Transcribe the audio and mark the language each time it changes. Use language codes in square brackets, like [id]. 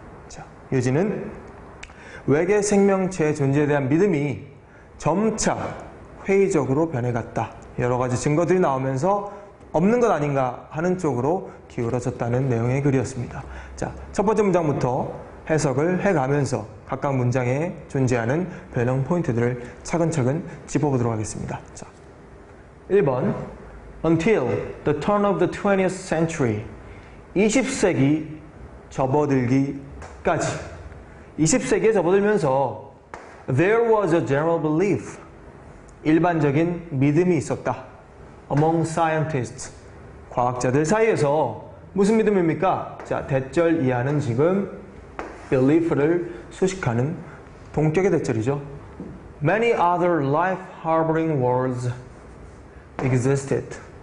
[ko] 자, 요지는 외계 생명체의 존재에 대한 믿음이 점차 회의적으로 변해갔다. 여러 가지 증거들이 나오면서 없는 것 아닌가 하는 쪽으로 기울어졌다는 내용의 글이었습니다. 자, 첫 번째 문장부터 해석을 해가면서 각각 문장에 존재하는 변형 포인트들을 차근차근 짚어보도록 하겠습니다. [en] 자, 1번 Until the turn of the 20th century [ko] 20세기 접어들기까지 20세기에 접어들면서 [en] There was a general belief. [ko] 일반적인 믿음이 있었다. [en] Among scientists. [ko] 과학자들 사이에서 무슨 믿음입니까? 자, 대절 이하는 지금 belief를 수식하는 동격의 대절이죠. [en] Many other life-harboring worlds existed.